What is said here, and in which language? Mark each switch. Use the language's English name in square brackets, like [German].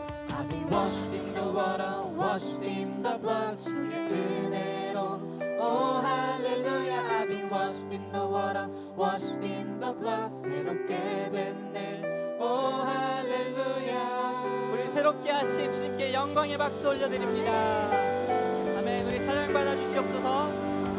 [English] I've been washed in the water, washed in the blood. [Korean] 주의 은혜로, [English] oh hallelujah. I've been washed in the water, washed in the blood. [Korean] 새롭게 됐네. [English] Oh hallelujah. [Korean] 우리 새롭게 하신 주님께 영광의 박수 올려드립니다. 아멘. 우리 찬양 받아 주시옵소서.